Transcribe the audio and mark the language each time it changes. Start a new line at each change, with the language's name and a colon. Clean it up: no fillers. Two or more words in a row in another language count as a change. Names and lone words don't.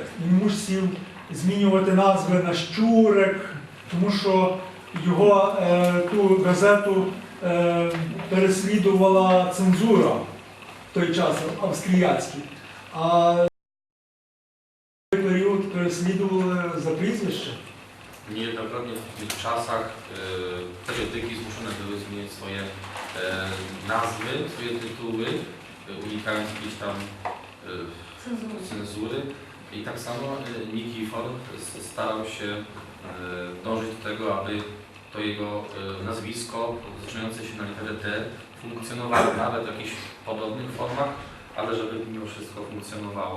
Ukrainian: Він мусив змінювати назви на «Щурек», тому що його ту газету переслідувала цензура в той час австріяцький. А в той період переслідували за прізвище.
Polish: Niejednokrotnie w tych czasach periodyki zmuszone były zmieniać swoje nazwy, swoje tytuły, unikając jakiejś tam cenzury. I tak samo Nikifor starał się dążyć do tego, aby to jego nazwisko zaczynające się na literę D funkcjonowało nawet w jakichś podobnych formach, ale żeby mimo wszystko funkcjonowało.